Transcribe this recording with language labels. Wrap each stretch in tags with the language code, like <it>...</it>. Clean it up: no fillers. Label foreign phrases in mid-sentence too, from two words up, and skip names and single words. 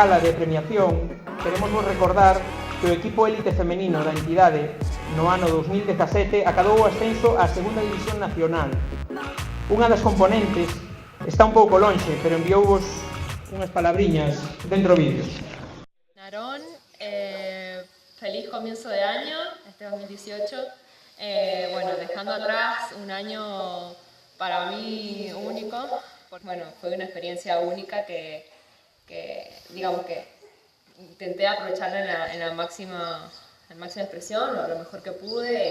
<gl>gala de premiación, queremos vos recordar que o equipo élite femenino da entidade no ano 2017 acadou o ascenso á segunda división nacional. Unha das componentes está un pouco lonxe, pero enviouvos unhas palabriñas dentro vídeos.</gl> <es>Narón, feliz comienzo de año, este 2018. Bueno, dejando atrás un año para mí único. Bueno, fue una experiencia única que digamos que intenté aprovecharla en la máxima expresión, lo mejor que pude.</es>